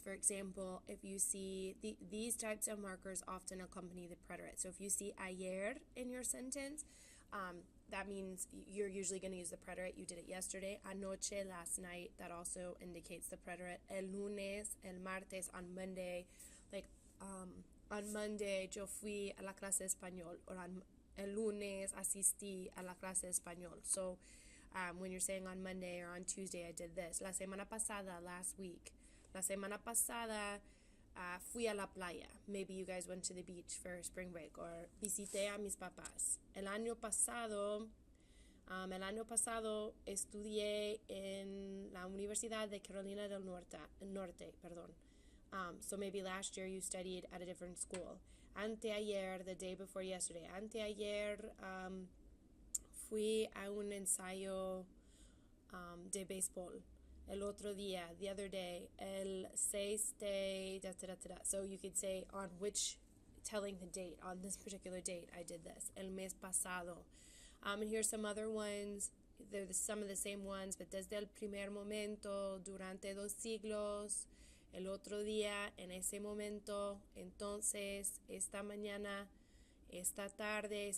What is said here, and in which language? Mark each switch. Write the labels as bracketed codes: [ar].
[en] For example, if you see these types of markers often accompany the preterite. So if you see ayer in your sentence, that means you're usually going to use the preterite. You did it yesterday. Anoche, last night. That also indicates the preterite. [es] El lunes, el martes, [en] on Monday. Like, on Monday, [es] yo fui a la clase de español. [en] Or on [es] el lunes, asistí a la clase de español. [en] So, when you're saying on Monday or on Tuesday, I did this. [es] La semana pasada, [en] last week. [es] La semana pasada, fui a la playa. [en] Maybe you guys went to the beach for spring break. [es] Or visité a mis papás. El año pasado estudié en la Universidad de Carolina del Norte. [en] So maybe last year you studied at a different school. [es] Anteayer, [en] the day before yesterday. [es] Anteayer, fui a un ensayo de béisbol. El otro día, [en] the other day, el 6 de So you could say on which, telling the date, on this particular date, I did this. [es] El mes pasado. [en] And here's some other ones. They're some of the same ones, but [es] desde el primer momento, durante 2 siglos, el otro día, en ese momento, entonces, esta mañana, esta tarde.